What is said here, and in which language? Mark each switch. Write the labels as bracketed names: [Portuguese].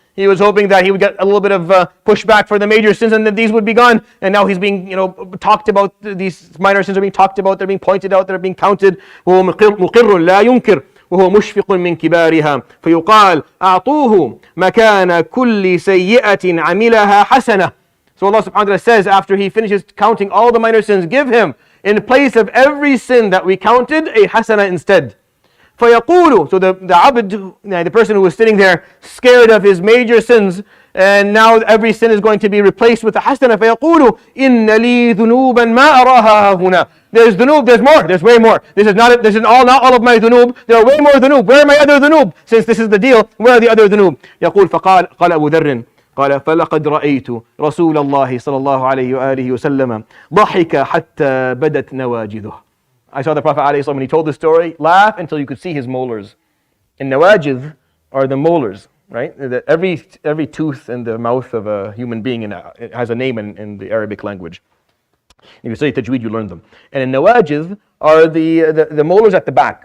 [English] He was hoping that he would get a little bit of pushback for the major sins and that these would be gone. And now he's being talked about. These minor sins are being talked about. They're being pointed out. They're being counted. [Arabic] وهو مقر لا ينكر وهو مشفق من كبارها فيقال أعطوه مكان كل سيئة عملها حسنة. [English] So Allah subhanahu wa ta'ala says after he finishes counting all the minor sins, give him in place of every sin that we counted a hasana instead. [Arabic] فيقول, [English] so the abd, the person who was sitting there scared of his major sins, and now every sin is going to be replaced with a hasana. [Arabic] فيقول إن لي ذنوبا ما أراها هنا. [English] There's dhunub, there's more, there's way more. This is not all of my dhunub. There are way more dhunub. Where are my other dhunub? Since this is the deal, where are the other dhunub? [Arabic] يقول فقال أبو ذر قال فلقد رأيت رسول الله صلى الله عليه وآله وسلم ضحك حتى بدت نواجذه. [English] I saw the Prophet ﷺ, when he told the story, laugh until you could see his molars. And nawajidh are the molars, right? Every tooth in the mouth of a human being it has a name in the Arabic language. If you say tajweed, you learn them. And in nawajidh are the molars at the back.